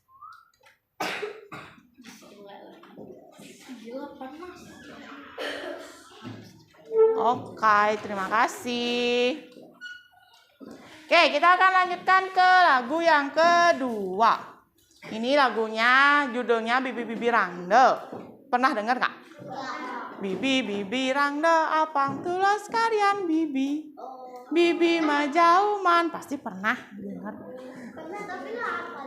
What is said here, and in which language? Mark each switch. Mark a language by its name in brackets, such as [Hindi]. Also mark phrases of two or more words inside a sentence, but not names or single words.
[Indonesian] Oke, terima kasih. Oke, kita akan lanjutkan ke lagu yang kedua. Ini lagunya, judulnya Bibi Bibi Rangde. Pernah dengar nggak? [Balinese] Bibi Bibi Rangde, apang tulos karyan Bibi. Bibi majauman, [Indonesian] pasti pernah dengar. Pernah tapi nggak hafal.